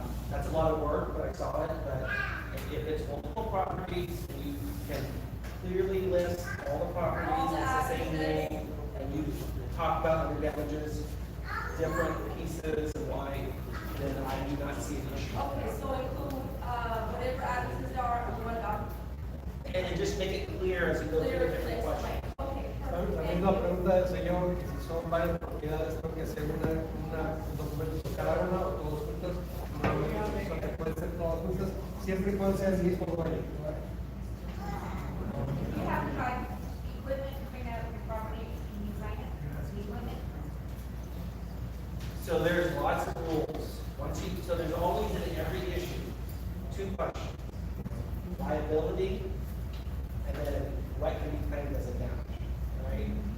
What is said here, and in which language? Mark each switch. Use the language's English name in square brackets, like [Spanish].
[English] That's a lot of work, but I saw it, but if it's multiple properties, and you can clearly list all the properties, it's the same name, and you talk about your damages, different pieces and why, then I do not see an issue. Okay, so include whatever addresses there are on one document. And just make it clear as you go through the different questions. Okay, [Spanish] La [English] perfect. [Spanish] misma pregunta del señor, que si son varias propiedades, tengo que hacer un documento por cada una o todos juntos, no que pueden ser todas juntas, siempre y cuando sea el mismo dueño. [English] You have to try equipment to bring out of your property, can you sign it? Equipment? So there's lots of rules. So there's always in every issue, two questions. Liability, and then what can be claimed as a damage, right?